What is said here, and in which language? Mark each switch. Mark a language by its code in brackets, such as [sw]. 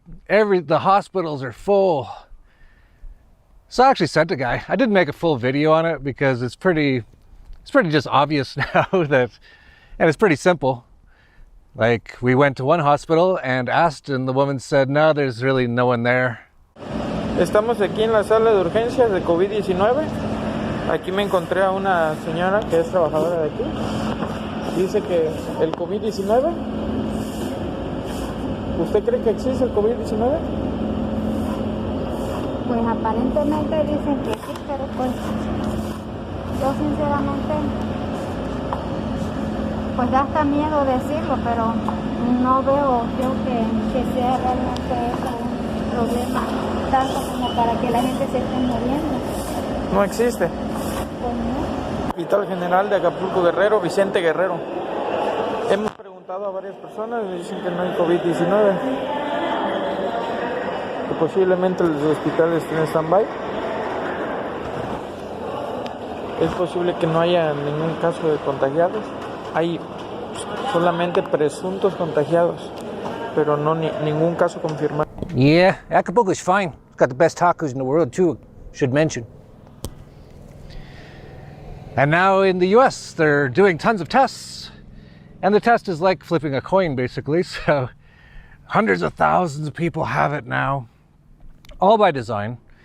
[en] The hospitals are full. So I actually sent a guy. I didn't make a full video on it because it's pretty just obvious now that, and it's pretty simple. Like, we went to one hospital and asked, and the woman said, no, there's really no one there. [es] Estamos aquí en la sala de urgencias de COVID-19. Aquí me encontré a una señora que es trabajadora de aquí. Dice que el COVID-19. ¿Usted cree que existe el COVID-19? Pues aparentemente dicen que sí, pero pues yo sinceramente pues da hasta miedo decirlo, pero no veo yo que sea realmente eso un problema tanto como para que la gente se esté muriendo. No existe. Pues no. Hospital General de Acapulco Guerrero, Vicente Guerrero. Hemos preguntado a varias personas y dicen que no hay COVID-19. Que posiblemente los hospitales estén en stand-by. Es posible que no haya ningún caso de contagiados. Hay solamente presuntos contagiados, pero no ningún caso confirmado. [en] Yeah, Acapulco is fine. It's got the best tacos in the world too, should mention. And now in the US, they're doing tons of tests. And the test is like flipping a coin, basically. So hundreds of thousands of people have it now, all by design.